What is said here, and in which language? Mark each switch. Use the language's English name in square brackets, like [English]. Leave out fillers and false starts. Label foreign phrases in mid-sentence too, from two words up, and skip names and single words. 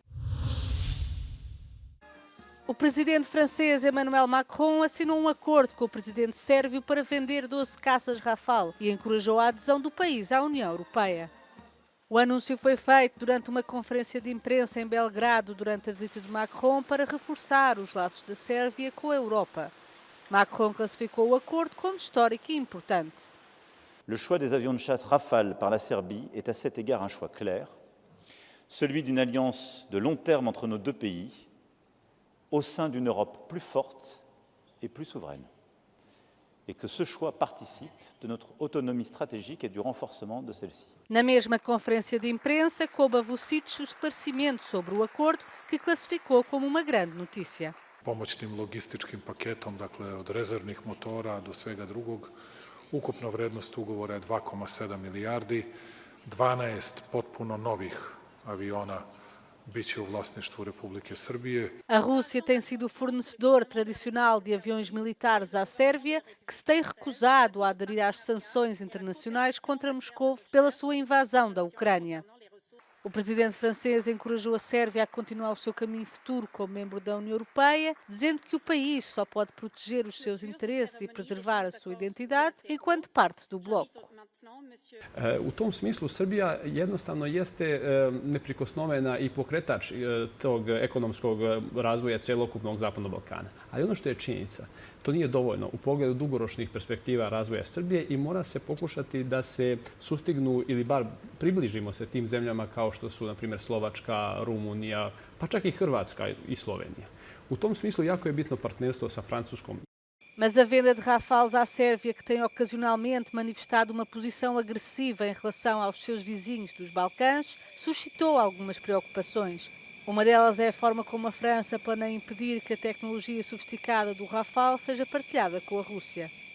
[Portuguese] O presidente francês Emmanuel Macron assinou um acordo com o presidente sérvio para vender 12 caças Rafale e encorajou a adesão do país à União Europeia. O anúncio foi feito durante uma conferência de imprensa em Belgrado durante a visita de Macron para reforçar os laços da Sérvia com a Europa. Macron classificou o acordo como histórico e importante. [French] Le choix des avions de chasse Rafale par la Serbie est à cet égard un choix clair, celui d'une alliance de long terme entre nos deux pays, au sein d'une Europe plus forte et plus souveraine. Et que ce choix participe de notre autonomie stratégique et du renforcement de celle-ci. [Portuguese] Na mesma conferência de imprensa, coube a Vučić o esclarecimento sobre o acordo, que classificou como uma grande notícia. [Serbian] Pomoćnim logističkim paketom, dakle od rezervnih motora do svega drugog, ukupna vrednost ugovora je 2,7 milijardi, 12 potpuno novih aviona biće u vlasništvu Republike Srbije. [Portuguese] A Rússia tem sido o fornecedor tradicional de aviões militares à Sérvia, que se tem recusado a aderir às sanções internacionais contra Moscou pela sua invasão da Ucrânia. O presidente francês encorajou a Sérvia a continuar o seu caminho futuro como membro da União Europeia, dizendo que o país só pode proteger os seus interesses e preservar a sua identidade enquanto parte do bloco. [Serbian] U tom smislu Srbija jednostavno jeste neprikosnovena i pokretač tog ekonomskog razvoja celokupnog Zapadnog Balkana. Ali ono što je činjenica, to nije dovoljno u pogledu dugoročnih perspektiva razvoja Srbije i mora se pokušati da se sustignu ili bar približimo se tim zemljama kao što su, na primjer, Slovačka, Rumunija, pa čak i Hrvatska i Slovenija. U tom smislu jako je bitno partnerstvo sa Francuskom. [Portuguese] Mas a venda de Rafales à Sérvia, que tem ocasionalmente manifestado uma posição agressiva em relação aos seus vizinhos dos Balcãs, suscitou algumas preocupações. Uma delas é a forma como a França planeia impedir que a tecnologia sofisticada do Rafale seja partilhada com a Rússia.